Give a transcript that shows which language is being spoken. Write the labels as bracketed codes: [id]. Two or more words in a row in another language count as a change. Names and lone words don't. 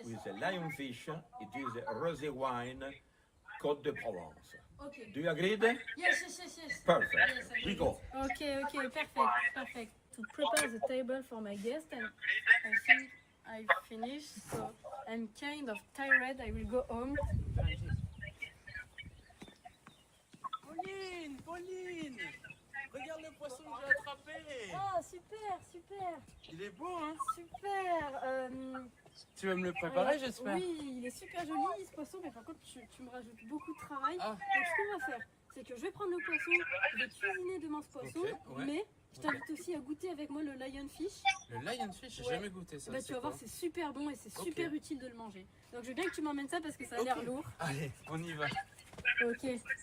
[en] with the lionfish, it is a rosé wine, Côte de Provence. Okay. Do you agree? Yes. Perfect. Yes, I We agree. go. Okay, perfect. To prepare the table for my guest, and I think I finished, so I'm kind of tired. I will go home. [fr] Pauline, regarde le poisson que j'ai attrapé. Oh, super. Il est beau, hein? Super. Tu vas me le préparer, j'espère? Oui, il est super joli ce poisson, mais par contre tu me rajoutes beaucoup de travail. Ah. Donc ce qu'on va faire, c'est que je vais prendre le poisson, je vais cuisiner demain ce poisson, Ok, ouais. mais je t'invite aussi à goûter avec moi le lionfish. Le lionfish, j'ai Ouais. jamais goûté ça. Bah, tu vas voir, c'est super bon et c'est Ok. super utile de le manger. Donc je veux bien que tu m'emmènes ça parce que ça a l'air lourd. Allez, on y va. Ok.